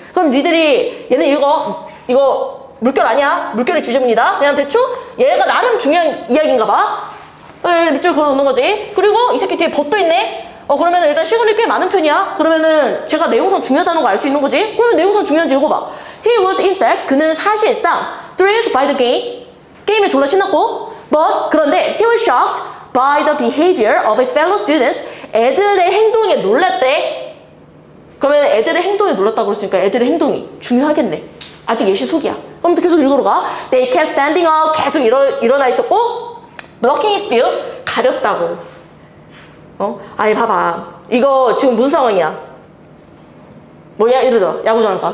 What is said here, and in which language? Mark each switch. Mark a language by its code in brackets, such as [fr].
[ko] 그럼 니들이 얘는 이거 물결 아니야? 물결의 주제문이다. 그냥 대충 얘가 나름 중요한 이야기인가 봐. 밑줄 그어놓는 거지. 그리고 이 새끼 뒤에 벗도 있네. 그러면 일단 시간이 꽤 많은 편이야. 그러면은 제가 내용상 중요하다는 걸 알 수 있는 거지. 그러면 내용상 중요한지 읽어봐. [en] He was in fact, [ko] 그는 사실상 [en] thrilled by the game. [ko] 게임에 졸라 신났고 [en] but [ko] 그런데 [en] he was shocked by the behavior of his fellow students. [ko] 애들의 행동에 놀랐대. 그러면 애들의 행동에 놀랐다고 그랬으니까 애들의 행동이 중요하겠네. 아직 예시 속이야. 그럼 계속 읽으러 가. [en] They kept standing up. [ko] 계속 일어나 있었고 [en] blocking his view. [ko] 가렸다고. 아니 봐봐. 이거 지금 무슨 상황이야? 뭐야? 예를 들어 야구장 가.